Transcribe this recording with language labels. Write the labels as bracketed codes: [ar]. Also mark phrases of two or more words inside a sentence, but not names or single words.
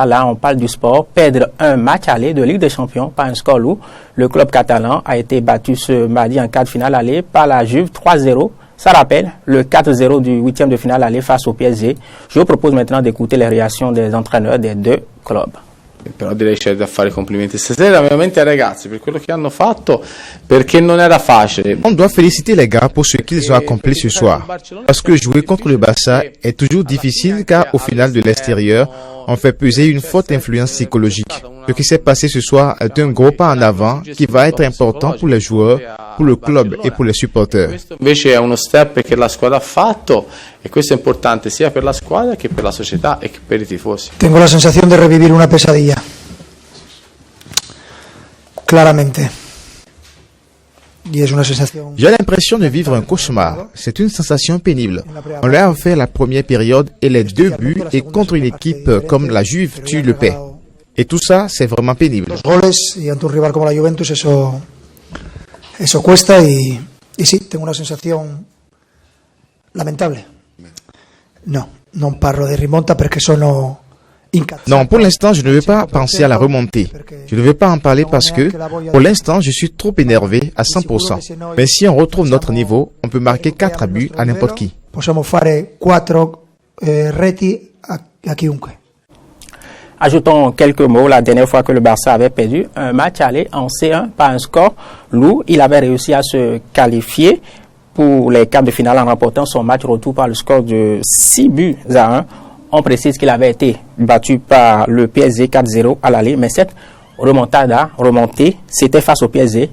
[fr] Là, on parle du sport. Perdre un match aller de Ligue des Champions par un score lourd. Le club catalan a été battu ce mardi en quart de finale aller par la Juve 3-0. Ça rappelle le 4-0 du 8e de finale aller face au PSG. Je vous propose maintenant d'écouter les réactions des entraîneurs des deux clubs. [it] Però direi c'è da fare complimenti stasera veramente ai ragazzi per quello che hanno fatto, perché non era facile. [fr] On doit féliciter les gars pour ce qu'ils ont accompli ce soir, parce que jouer contre le Barça est toujours difficile car au final de l'extérieur, on fait peser une forte influence psychologique. Ce qui s'est passé ce soir est un gros pas en avant qui va être important pour les joueurs, pour le club et pour les supporters. [it] Questo invece è uno step che la squadra ha fatto e questo è importante sia per la squadra che per la società e che per i tifosi. [es] Tengo la sensación de revivir una pesadilla. Claramente. [fr] J'ai l'impression de vivre un cauchemar. C'est une sensation pénible. On leur a fait la première période et les 2 buts et contre une équipe comme la Juve, tu le paies. Et tout ça, c'est vraiment pénible. [es] Los goles y ante un rival como la Juventus eso cuesta y sí, tengo una sensación lamentable. [it] Non parlo di rimonta perché sono incazzato. [fr] Non, pour l'instant, je ne veux pas penser à la remontée. Je ne veux pas en parler parce que, pour l'instant, je suis trop énervé à 100%. Mais si on retrouve notre niveau, on peut marquer 4 buts à n'importe qui. [it] Possiamo fare 4 reti a chiunque. [fr] Ajoutons quelques mots. La dernière fois que le Barça avait perdu un match aller en C1 par un score lourd, il avait réussi à se qualifier pour les quarts de finale en remportant son match retour par le score de 6-1. On précise qu'il avait été battu par le PSG 4-0 à l'aller, mais cette remontée, c'était face au PSG.